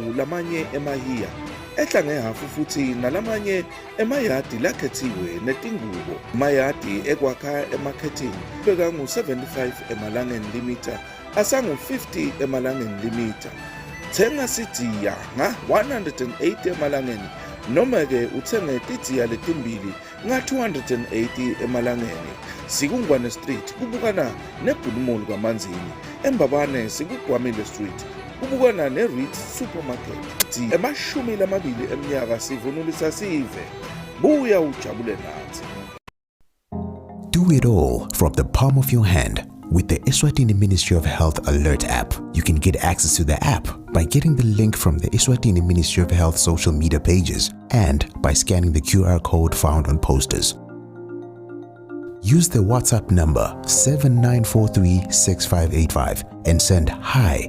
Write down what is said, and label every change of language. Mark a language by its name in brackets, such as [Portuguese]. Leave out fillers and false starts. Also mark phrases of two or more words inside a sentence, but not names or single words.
[Swati] lamanye emahiya ehla ngehafu futhi nalamanye emayadi lakhethiwe netingubo mayadi ekwakha emarketing beka ngu-75 emalangeni limiter asangu-50 emalangeni limiter thenga sidiya nga-180 emalangeni noma-ke uthenge tidiya letimbili nga-280 emalangeni. Sikungwane Street kubukana neBulumulu kaManzini, eMbabane sikugwamile Street kubukana neReeds Supermarket. Emashumi lamabili eminyaka sivunulisa sive, buya ujabule nathi. [English] Do it all from the palm of your hand. With the Eswatini Ministry of Health Alert app, you can get access to the app by getting the link from the Eswatini Ministry of Health social media pages and by scanning the QR code found on posters. Use the WhatsApp number 79436585 and send hi.